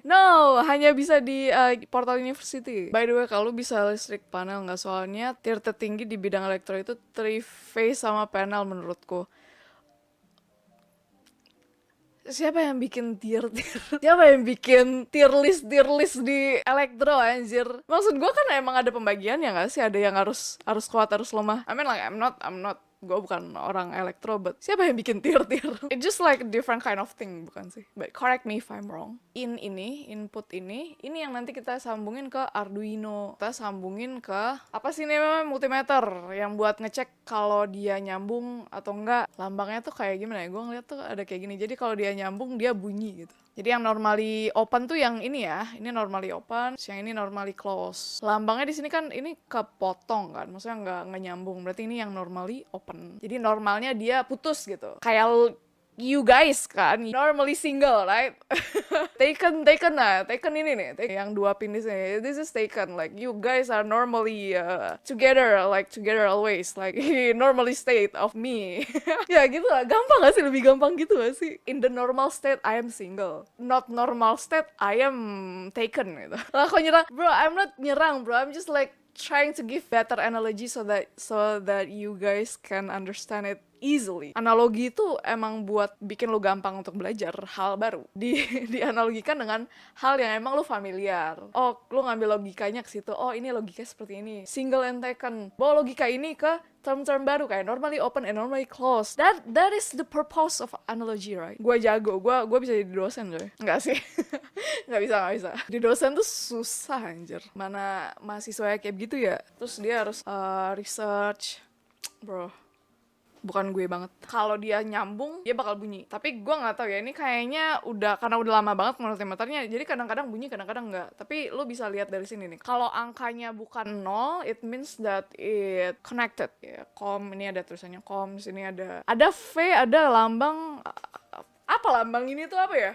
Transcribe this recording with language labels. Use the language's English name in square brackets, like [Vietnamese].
[Indonesian] No, hanya bisa di Portal University. [English] By the way, [Indonesian] kalau bisa listrik panel nggak, soalnya tier tertinggi di bidang elektro itu 3 phase sama panel menurutku. Siapa yang bikin tier-tier? Siapa yang bikin tier list di elektro anjir? Maksud gue kan emang ada pembagiannya gak sih? Ada yang harus kuat, harus lemah. [English] I mean like I'm not [Indonesian] gue bukan orang elektro, but siapa yang bikin tier-tier? [English] It's just like a different kind of thing, [Indonesian] bukan sih? [English] But correct me if I'm wrong. [Indonesian] Input ini yang nanti kita sambungin ke Arduino. Kita sambungin ke, apa sih namanya, multimeter, yang buat ngecek kalau dia nyambung atau enggak. Lambangnya tuh kayak gimana ya? Gue ngeliat tuh ada kayak gini. Jadi kalau dia nyambung, dia bunyi gitu. Jadi yang normally open tuh yang ini ya, ini normally open, yang ini normally close. Lambangnya di sini kan ini kepotong kan, maksudnya nggak nyambung. Berarti ini yang normally open. Jadi normalnya dia putus gitu. [English] Kayak you guys kan normally single, right? [Indonesian] Taken ini nih, yang 2 pin di sini. [English] This is taken, like you guys are normally together always, like normally state of me. [Indonesian] Ya gitu lah, gampang gak sih? Lebih gampang gitu gak sih? [English] In the normal state I am single, not normal state I am taken gitu. [Indonesian] Lah kok nyerang? [English] Bro, I'm not nyerang bro, I'm just like trying to give better analogy so that you guys can understand it easily. [Indonesian] Analogi itu emang buat bikin lu gampang untuk belajar hal baru. Dianalogikan dengan hal yang emang lu familiar. Oh, lu ngambil logikanya ke situ. Oh, ini logikanya seperti ini. [English] Single and taken. [Indonesian] Bawa logika ini ke term-term baru kayak normally open and normally closed. [English] That is the purpose of analogy, right? [Indonesian] Gue jago. Gue bisa jadi dosen, coy. Enggak sih. Nggak bisa. Di dosen tuh susah anjir. Mana mahasiswa kayak gitu ya. Terus dia harus research. Bro, bukan gue banget. Kalau dia nyambung, dia bakal bunyi. Tapi gue nggak tahu ya, ini kayaknya karena udah lama banget multimeternya, jadi kadang-kadang bunyi, kadang-kadang nggak. Tapi lo bisa lihat dari sini nih. Kalau angkanya bukan 0, [English] it means that it connected. [Indonesian] Ya, ini ada tulisannya di sini ada V, ada lambang. Apa lambang ini tuh apa ya?